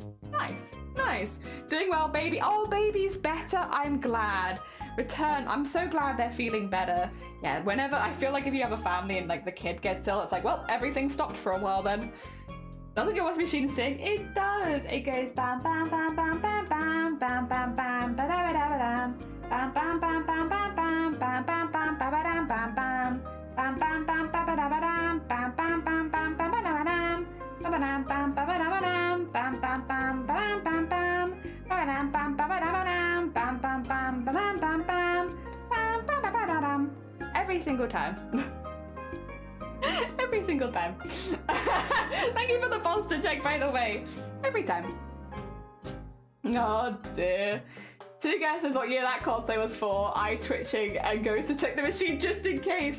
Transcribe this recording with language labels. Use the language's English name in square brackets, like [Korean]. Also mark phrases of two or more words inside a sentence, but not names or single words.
[English] Nice. Doing well, baby. Oh, baby's better. I'm glad. Return. I'm so glad they're feeling better. Yeah, whenever I feel like if you have a family and like the kid gets ill, it's like, well, everything stopped for a while then. Doesn't your washing machine sing? It does. It goes bam bam bam bam bam bam bam bam bam ba da ba da ba dam bam bam bam bam bam bam bam bam bam ba ba dam bam bam bam bam bam ba ba da ba dam bam bam bam bam bam ba da ba dam ba ba dam bam ba ba da ba dam bam bam bam ba dam bam bam ba ba dam bam ba ba da ba dam bam bam bam ba dam bam bam bam ba ba da dam. Every single time. Every single time. Thank you for the bolster check, by the way. Every time. Oh dear. 2 guesses what year that cosplay was for. Eye twitching and goes to check the machine just in case.